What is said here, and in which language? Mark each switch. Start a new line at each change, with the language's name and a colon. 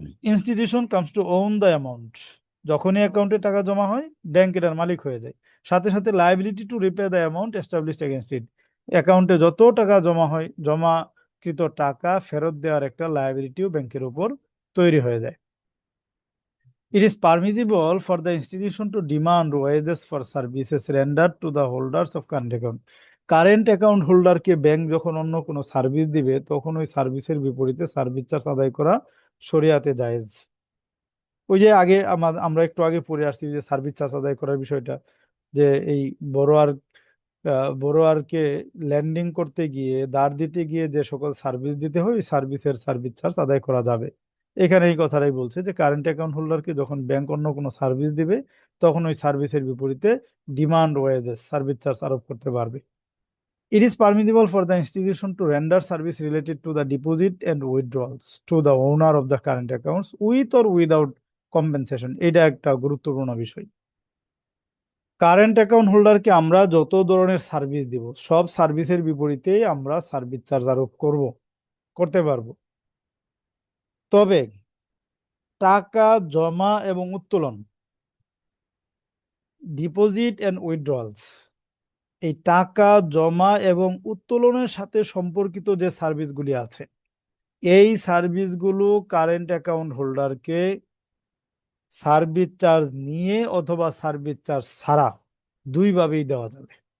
English: institution comes to own the amount,
Bangla: যখনই অ্যাকাউন্টে টাকা জমা হয় ব্যাংক এটার মালিক হয়ে যায়। সাথে সাথে
English: liability to repay the amount established against it,
Bangla: অ্যাকাউন্টে যত টাকা জমা হয় জমাকৃত টাকা ফেরত দেওয়ার একটা লাইবিলিটিও ব্যাংকের উপর তৈরি হয়ে যায়।
English: It is permissible for the institution to demand wages for services rendered to the holders of current account.
Bangla: Current account হোল্ডারকে bank যখন অন্য কোনো সার্ভিস দিবে তখন ওই সার্ভিসের বিপরীতে সার্ভিস চার্জ আদায় করা শরিয়াতে জায়েজ। ওই যে আগে আমরা একটু আগে পড়ে আসছি যে সার্ভিস চার্জ আদায় করার বিষয়টা, যে এই বড়োয়ার বড়োয়ারকে ল্যান্ডিং করতে গিয়ে ধার দিতে গিয়ে যে সকল সার্ভিস দিতে হয় ওই সার্ভিসের সার্ভিস চার্জ আদায় করা যাবে। এখানে এই কথাটাই বলছে যে কারেন্ট অ্যাকাউন্ট হোল্ডারকে যখন ব্যাংক অন্য কোনো সার্ভিস দিবে তখন ওই সার্ভিসের বিপরীতে
English: demand wages
Bangla: সার্ভিস চার্জ আরোপ করতে পারবে।
English: It is permissible for the institution to render service related to the deposit and withdrawals to the owner of the current accounts with or without compensation.
Bangla: এটা একটা গুরুত্বপূর্ণ বিষয়। কারেন্ট অ্যাকাউন্ট হোল্ডারকে আমরা যত ধরনের সার্ভিস দিব সব সার্ভিসের বিপরীতে আমরা সার্ভিস চার্জ আরোপ করতে পারবো। তবে টাকা জমা এবং উত্তোলন,
English: deposit and withdrawals,
Bangla: এই টাকা জমা এবং উত্তোলনের সাথে সম্পর্কিত যে সার্ভিসগুলি আছে এই সার্ভিসগুলো কারেন্ট অ্যাকাউন্ট হোল্ডারকে সার্ভিস চার্জ নিয়ে অথবা সার্ভিস চার্জ ছাড়া দুইভাবেই দেওয়া যাবে।